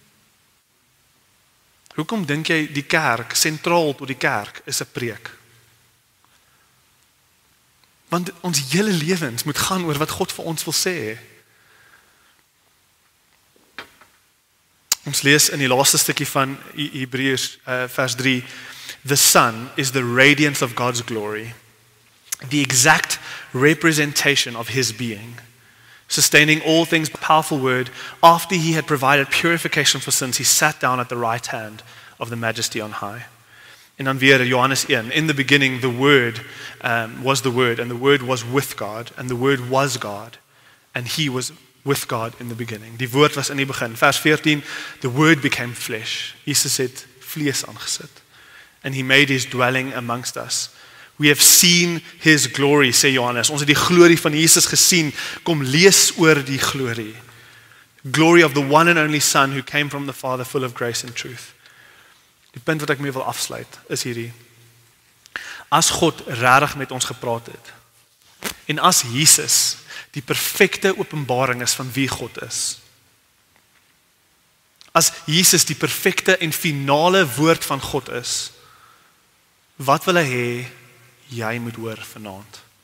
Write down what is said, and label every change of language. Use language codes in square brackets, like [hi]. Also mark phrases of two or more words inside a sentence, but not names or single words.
[af] Hoekom dink jy die kerk, sentraal tot die kerk, is 'n preek? Want ons hele lewens moet gaan oor wat God vir ons wil sê. Ons lees in die laaste stukkie van Hebreërs vers 3, [en] the Son is the radiance of God's glory, the exact representation of His being, sustaining all things by a powerful word. After He had provided purification for sins, He sat down at the right hand of the Majesty on high. [af] En dan weer Johannes 1, [en] in the beginning the Word was the Word, and the Word was with God, and the Word was God, and He was with God in the beginning. [af] Die woord was in die begin. Vers 14, [en] the Word became flesh. [af] Jesus het vlees aangesit. [en] And He made His dwelling amongst us. We have seen His glory, [af] sê Johannes. Ons het die glorie van Jesus gesien. Kom lees oor die glorie. [en] Glory of the one and only Son who came from the Father, full of grace and truth. [af] Die punt wat ek mee wil afsluit is hierdie. As God regtig met ons gepraat het, en as Jesus die perfekte openbaring is van wie God is, as Jesus die perfekte en finale woord van God is, wat wil hy hê jy moet hoor vanaand?